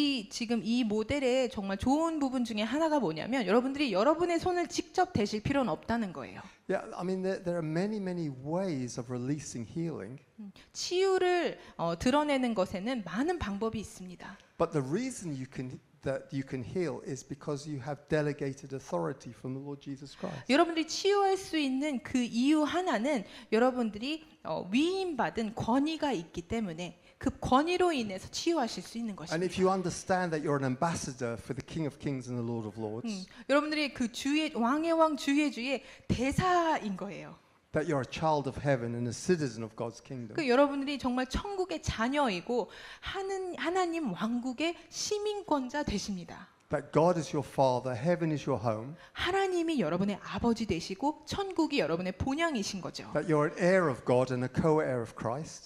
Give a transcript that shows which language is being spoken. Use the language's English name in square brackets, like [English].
[Korean] 지금 이 모델의 정말 좋은 부분 중에 하나가 뭐냐면 여러분들이 여러분의 손을 직접 대실 필요는 없다는 거예요. [English] Yeah, I mean there are many ways of releasing healing, [Korean] 치유를 드러내는 것에는 많은 방법이 있습니다. [English] but the reason that you can heal is because you have delegated authority from the Lord Jesus Christ. [Korean] 여러분들이 치유할 수 있는 그 이유 하나는 여러분들이 위임받은 권위가 있기 때문에 그 권위로 인해서 치유하실 수 있는 [English] And if [Korean] 것입니다. [English] you understand that you're an ambassador for the King of Kings and the Lord of Lords, [Korean] 여러분들이 그 주의 왕의 왕 주의 주의 대사인 거예요. [English] that you're a child of heaven and a citizen of God's kingdom. [Korean] 그 여러분들이 정말 천국의 자녀이고 하나님 왕국의 시민권자 되십니다. [English] That God is your father, heaven is your home. [Korean] 하나님이 여러분의 아버지 되시고 천국이 여러분의 본향이신 거죠. [English] That you're an heir of God and a co-heir of Christ.